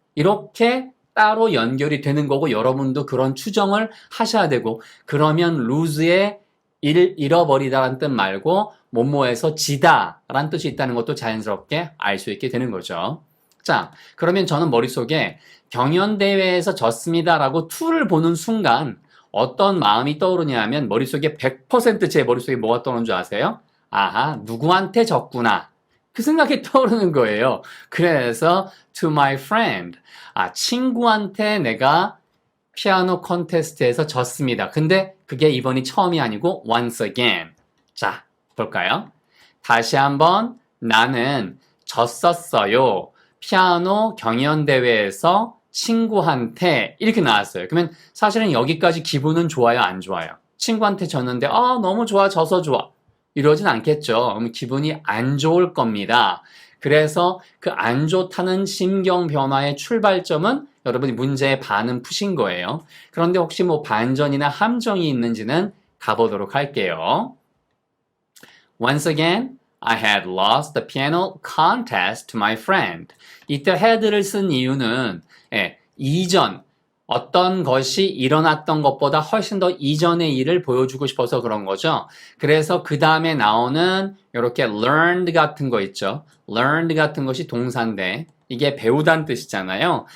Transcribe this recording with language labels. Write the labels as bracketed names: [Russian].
[Korean] 이렇게 따로 연결이 되는 거고 여러분도 그런 추정을 하셔야 되고 그러면 lose의 잃어버리다라는 뜻 말고 뭐뭐에서 지다 라는 뜻이 있다는 것도 자연스럽게 알 수 있게 되는 거죠. 자, 그러면 저는 머릿속에 경연대회에서 졌습니다 라고 to를 보는 순간 어떤 마음이 떠오르냐 하면 머릿속에 100% 제 머릿속에 뭐가 떠오르는 줄 아세요? 누구한테 졌구나. 그 생각이 떠오르는 거예요. 그래서 [English] to my friend. [Korean] 친구한테 내가 피아노 콘테스트에서 졌습니다. 근데 그게 이번이 처음이 아니고 [English] once again. [Korean] 자, 볼까요? 다시 한번 나는 졌었어요. 피아노 경연대회에서 친구한테 이렇게 나왔어요. 그러면 사실은 여기까지 기분은 좋아요, 안 좋아요? 친구한테 졌는데 너무 좋아, 져서 좋아. 이러진 않겠죠. 그럼 기분이 안 좋을 겁니다. 그래서 그 안 좋다는 심경 변화의 출발점은 여러분이 문제의 반은 푸신 거예요. 그런데 혹시 뭐 반전이나 함정이 있는지는 가보도록 할게요. [English] Once again, I had lost the piano contest to my friend. [Korean] 이때 had를 쓴 이유는 이전, 어떤 것이 일어났던 것보다 훨씬 더 이전의 일을 보여주고 싶어서 그런 거죠. 그래서 그 다음에 나오는 이렇게 learned 같은 거 있죠. learned 같은 것이 동사인데 이게 배우다는 뜻이잖아요.